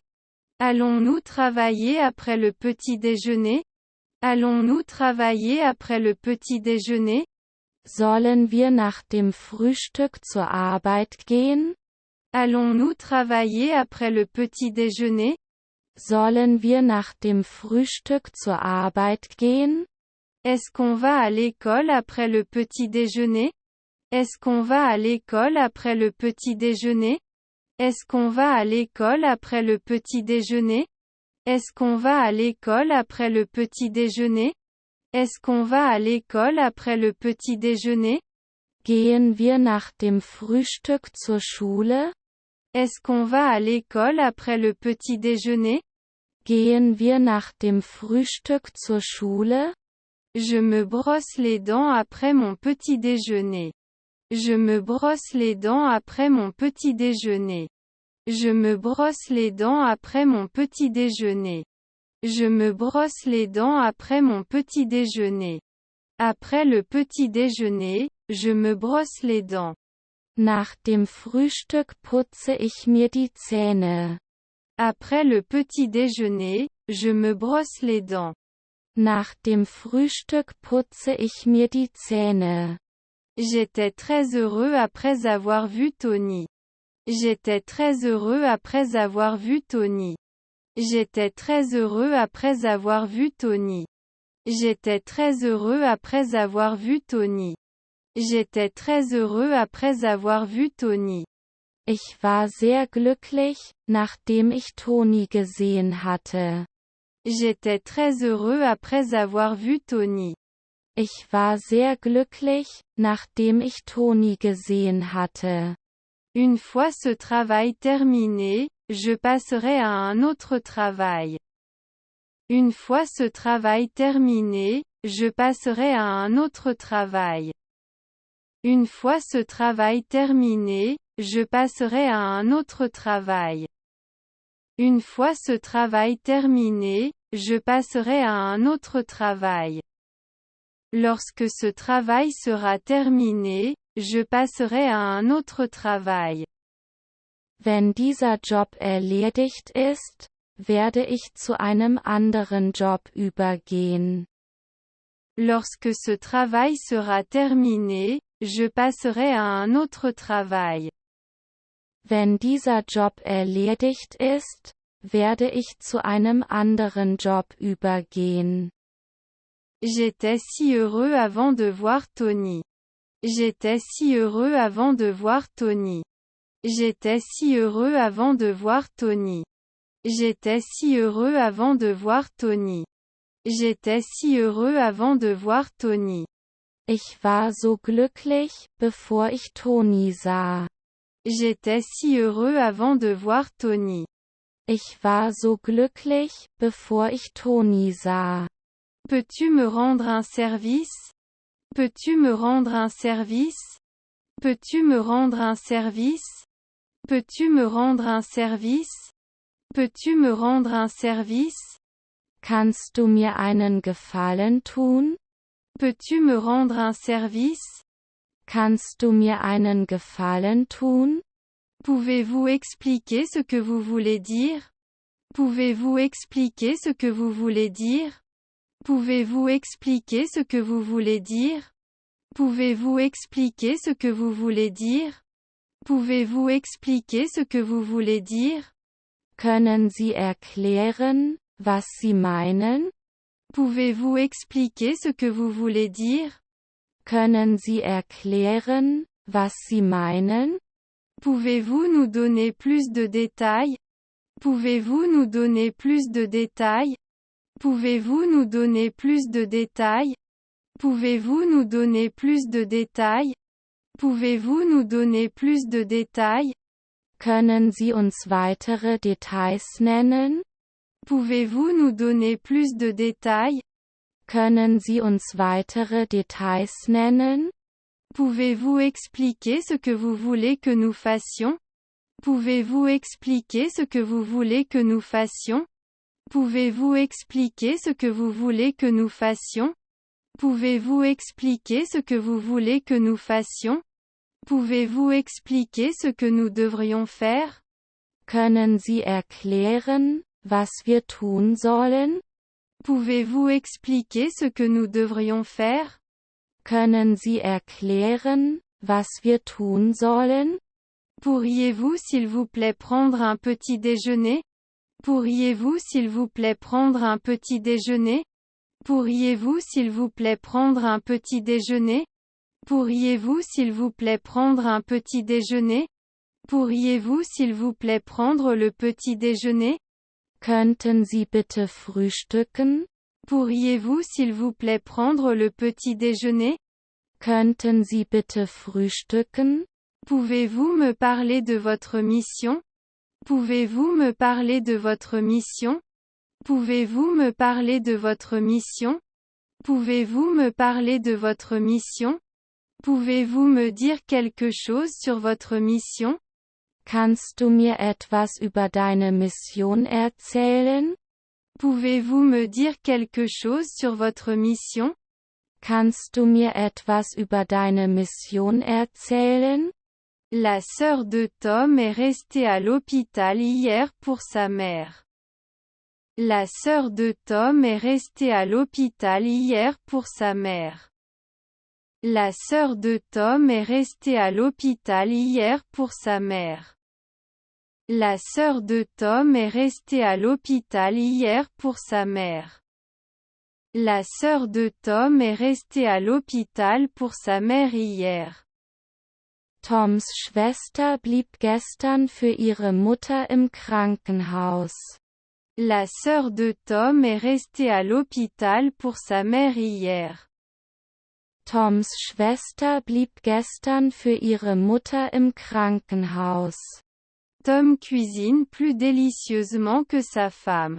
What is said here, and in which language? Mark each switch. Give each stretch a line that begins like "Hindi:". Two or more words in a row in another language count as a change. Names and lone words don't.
French: Allons-nous travailler après le petit déjeuner? Allons-nous travailler après le petit déjeuner?
German: Sollen wir nach dem Frühstück zur Arbeit gehen?
French: Allons-nous travailler après le petit déjeuner?
German: Sollen wir nach dem Frühstück zur Arbeit gehen?
French: Est-ce qu'on va à l'école après le petit déjeuner? Est-ce qu'on va à l'école après le petit déjeuner? Est-ce qu'on va à l'école après le petit déjeuner? Est-ce qu'on va à l'école après le petit déjeuner? Est-ce qu'on va à l'école après le petit déjeuner?
German: Gehen wir nach dem Frühstück zur Schule?
French: Est-ce qu'on va à l'école après le petit déjeuner?
German: Gehen wir nach dem Frühstück zur Schule?
French: Je me brosse les dents après mon petit déjeuner. Je me brosse les dents après mon petit déjeuner. Je me brosse les dents après mon petit déjeuner. Je me brosse les dents après mon petit déjeuner. Après le petit déjeuner, je me brosse les dents.
German: Nach dem Frühstück putze ich mir die Zähne.
French: Après le petit déjeuner, je me brosse les dents.
German: Nach dem Frühstück putze ich mir die Zähne.
French: J'étais très heureux après avoir vu Tony. J'étais très heureux après avoir vu Tony. J'étais très heureux après avoir vu Tony. J'étais très heureux après avoir vu Tony. J'étais très heureux après avoir vu Tony.
German: Ich war sehr glücklich, nachdem ich Toni gesehen hatte.
French: J'étais très heureux après avoir vu Tony.
German: Ich war sehr glücklich, nachdem ich Toni gesehen hatte.
French: Une fois ce travail terminé, je passerai à un autre travail. Une fois ce travail terminé, je passerai à un autre travail. Une fois ce travail terminé, je passerai à un autre travail. Une fois ce travail terminé, je passerai à un autre travail. Lorsque ce travail sera terminé, je passerai à un autre travail.
German: Wenn dieser Job erledigt ist, werde ich zu einem anderen Job übergehen.
French: Lorsque ce travail sera terminé, je passerai à un autre travail.
German: Wenn dieser Job erledigt ist, werde ich zu einem anderen Job übergehen.
French: J'étais si heureux avant de voir Tony. J'étais si heureux avant de voir Tony. J'étais si heureux avant de voir Tony. J'étais si heureux avant de voir Tony. J'étais si heureux avant de voir Tony.
German: Ich war so glücklich, bevor ich Toni sah.
French: J'étais si heureux avant de voir Tony.
German: Ich war so glücklich, bevor ich Toni sah.
French: Peux-tu me rendre un service? Peux-tu me rendre un service? Peux-tu me rendre un service? Peux-tu me rendre un service? Peux-tu me rendre un service?
German: Kannst du mir einen Gefallen tun?
French: Peux-tu me rendre un service?
German: Kannst du mir einen Gefallen tun?
French: Pouvez-vous expliquer ce que vous voulez dire? Pouvez-vous expliquer ce que vous voulez dire? Pouvez-vous expliquer ce que vous voulez dire? Pouvez-vous expliquer ce que vous voulez dire? Pouvez-vous expliquer ce que vous voulez dire?
German: Können Sie erklären, was Sie meinen?
French: Pouvez-vous expliquer ce que vous voulez dire?
German: Können Sie erklären, was Sie meinen?
French: Pouvez-vous nous donner plus de détails? Pouvez-vous nous donner plus de détails? Pouvez-vous nous donner plus de détails? Pouvez-vous nous donner plus de détails? Pouvez-vous nous donner plus de détails?
German: Können Sie uns weitere Details nennen?
French: Pouvez-vous nous donner plus de détails?
German: Können Sie uns weitere Details nennen?
French: Pouvez-vous expliquer ce que vous voulez que nous fassions? Pouvez-vous expliquer ce que vous voulez que nous fassions? Pouvez-vous expliquer ce que vous voulez que nous fassions? Pouvez-vous expliquer ce que vous voulez que nous fassions? Pouvez-vous expliquer ce que nous devrions faire?
German: Können Sie erklären, was wir tun sollen?
French: Pouvez-vous expliquer ce que nous devrions faire?
German: Können Sie erklären, was wir tun sollen?
French: Pourriez-vous s'il vous plaît prendre un petit déjeuner? Pourriez-vous s'il vous plaît prendre un petit déjeuner? Pourriez-vous s'il vous plaît prendre un petit déjeuner? Pourriez-vous s'il vous plaît prendre un petit déjeuner? Pourriez-vous s'il vous plaît prendre le petit déjeuner?
German: Könnten Sie bitte frühstücken?
French: Pourriez-vous s'il vous plaît prendre le petit déjeuner?
German: Könnten Sie bitte frühstücken?
French: Pouvez-vous me parler de votre mission? Pouvez-vous me parler de votre mission? Pouvez-vous me parler de votre mission? Pouvez-vous me parler de votre mission? Pouvez-vous me dire quelque chose sur votre mission?
German: Kannst du mir etwas über deine Mission erzählen?
French: Pouvez-vous me dire quelque chose sur votre mission?
German: Kannst du mir etwas über deine Mission erzählen?
French: La sœur de Tom est restée à l'hôpital hier pour sa mère. La sœur de Tom est restée à l'hôpital hier pour sa mère. La sœur de Tom est restée à l'hôpital hier pour sa mère. La sœur de Tom est restée à l'hôpital hier pour sa mère. La sœur de Tom est restée à l'hôpital pour sa mère hier.
German: Toms Schwester blieb gestern für ihre Mutter im Krankenhaus.
French: La sœur de Tom est restée à l'hôpital pour sa mère hier.
German: Toms Schwester blieb gestern für ihre Mutter im Krankenhaus.
French: Tom cuisine plus délicieusement que sa femme.